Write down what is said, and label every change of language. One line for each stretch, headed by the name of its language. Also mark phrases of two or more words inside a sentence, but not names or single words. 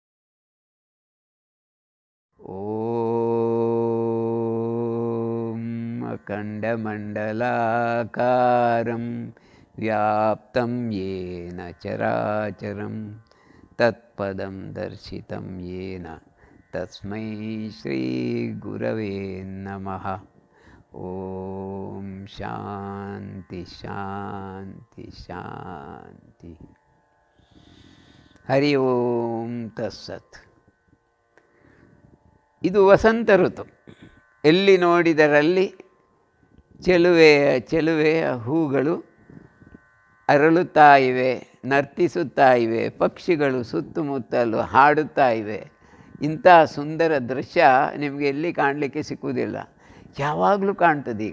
Sanskrit: Om ಖಂಡಮಂಡಲಾಕಾರಂ ವ್ಯಾಪ್ತಂ ಯೇನ ಚರಾಚರಂ ತತ್ಪದಂ ದರ್ಶಿತಂ ಯೇನ ತಸ್ಮೈ ಶ್ರೀ ಗುರವೇ ನಮಃ. ಓಂ ಶಾಂತಿ ಶಾಂತಿ ಶಾಂತಿ. ಹರಿ ಓಂ ತತ್ಸತ್.
Kannada: ಇದು ವಸಂತ ಋತು. ಎಲ್ಲಿ ನೋಡಿದರಲ್ಲಿ ಚೆಲುವೆಯ ಹೂಗಳು ಅರಳುತ್ತಾ ಇವೆ, ನರ್ತಿಸುತ್ತಾ ಇವೆ, ಪಕ್ಷಿಗಳು ಸುತ್ತಮುತ್ತಲು ಹಾಡುತ್ತಾ ಇವೆ. ಇಂಥ ಸುಂದರ ದೃಶ್ಯ ನಿಮಗೆ ಎಲ್ಲಿ ಕಾಣಲಿಕ್ಕೆ ಸಿಕ್ಕುವುದಿಲ್ಲ, ಯಾವಾಗಲೂ ಕಾಣ್ತದೀಗ.